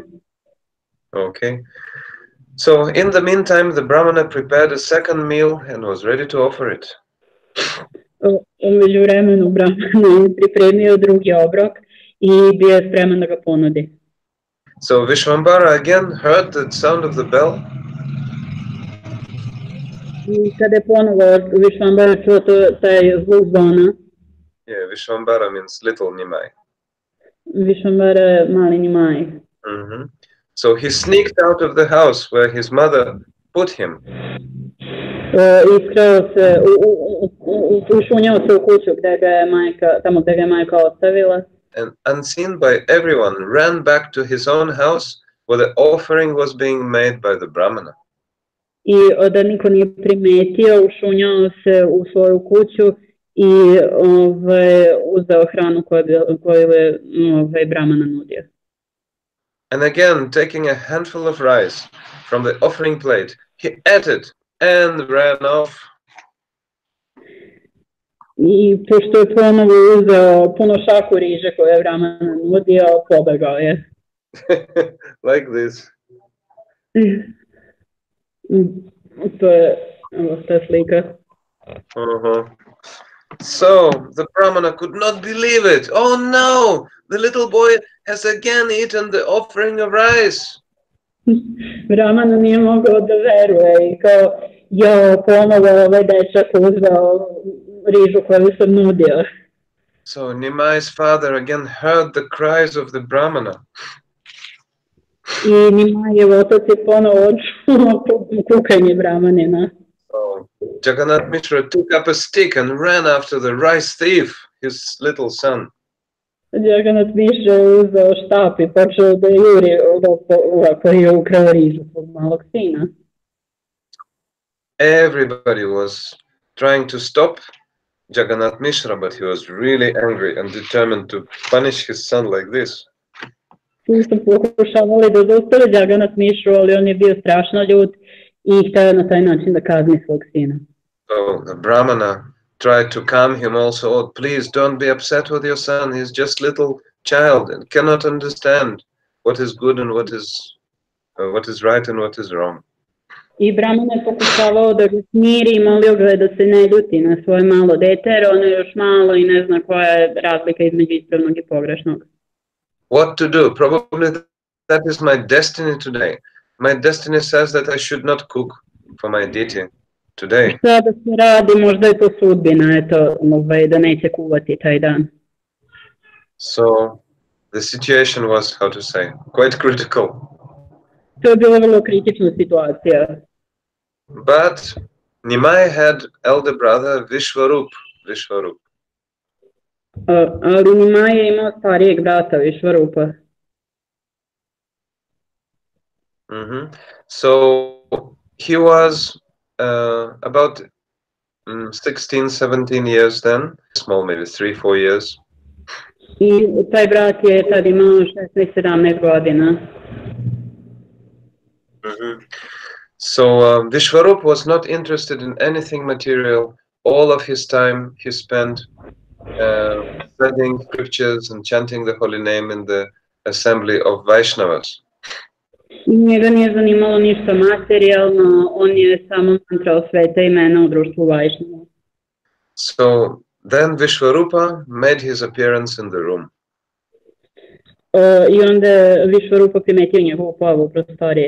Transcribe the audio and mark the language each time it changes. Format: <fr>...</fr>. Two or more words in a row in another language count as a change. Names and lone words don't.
<en>Okay. So in the meantime, the Brahmana prepared a second meal and was ready to offer it.</en> <sr>U međuvremenu Brahmana je pripremio drugi obrok i bio je spreman da ga ponudi.</sr> <en>So Vishwambara again heard the sound of the bell.</en> <sr>I kada je ponovo Vishwambara čuo taj zvuk zvona.</sr> <en>Yeah, Vishwambara means little Nimai.</en> <sr>Vishwambara je mali Nimai.</sr> <en>So he sneaked out of the house where his mother put him.</en> <sr>Iskrao se, ušunjao se u kuću tamo gde ga je majka ostavila.</sr> <en>And unseen by everyone, ran back to his own house where the offering was being made by the Brahmana.</en> <sr>I da niko nije primetio, ušunjao se u svoju kuću i uzeo hranu koju je Brahmana nudio.</sr> <en>And again, taking a handful of rice from the offering plate, he ate it and ran off.</en> <sr>I pošto je ponovo uzeo puno šaku riže koje je Brahmana nudio, pobegao je.</sr> <en>Like this.</en> <sr>To je ta slika.</sr> <en>So the Brahmana could not believe it. Oh no, the little boy has again eaten the offering of rice.</en> <sr>Brahmana nije mogao da veruje i kao, ponovo ovaj dečak uzeo rižu koju sam nudio.</sr> <en>So Nimai's father again heard the cries of the Brahmana.</en> <sr>I Nimajev otac je ponovo čuo kukanje Brahmanina.</sr> <en>So Jagannath Mishra took up a stick and ran after the rice thief, his little son.</en> <sr>Jagannath Mishra je uzeo štap I počeo da juri koji je ukrao rižu svog malog sina.</sr> <en>Everybody was trying to stop Jagannath Mishra, but he was really angry and determined to punish his son like this.</en> <sr>Svi su pokušavali da zaustave Jagannath Mishru, ali on je bio strašno ljut I htio na taj način da kazni svog sina.</sr> <en>So the Brahmana tried to calm him also. Oh, please don't be upset with your son. He's just little child and cannot understand what is good and what is right and what is wrong.</en> <sr>I Brahmana je pokušavao da ga smiri I molio ga da se ne ljuti na svoje malo dete, jer ono je još malo I ne zna koja je razlika između ispravnog I pogrešnog.</sr> <en>What to do? Probably that is my destiny today. My destiny says that I should not cook for my deity today.</en> <sr>Šta da se radi, možda je to sudbina, eto, da neće kuvati taj dan.</sr> <en>So the situation was, how to say, quite critical.</en> <sr>To je bila vrlo kritična situacija.</sr> <en>But Nimai had elder brother Vishwarup.</en> <sr>Ali Nimai je imao starijeg brata Vishwarupa.</sr> <en>So he was about 16, 17 years then, small, maybe 3-4 years.</en> <sr>I taj brat je tad imao 16-17 godina.</sr> <en>So Vishwarup was not interested in anything material. All of his time he spent studying scriptures and chanting the holy name in the assembly of Vaishnavas.</en> <sr>I njega nije zanimalo ništa materijalno, on je samo mantrao sveta imena u društvu Vaishnava.</sr> <en>So then Vishwarupa made his appearance in the room.</en> <sr>I onda Vishwarupa primetio njegovu pojavu u prostoriji.</sr>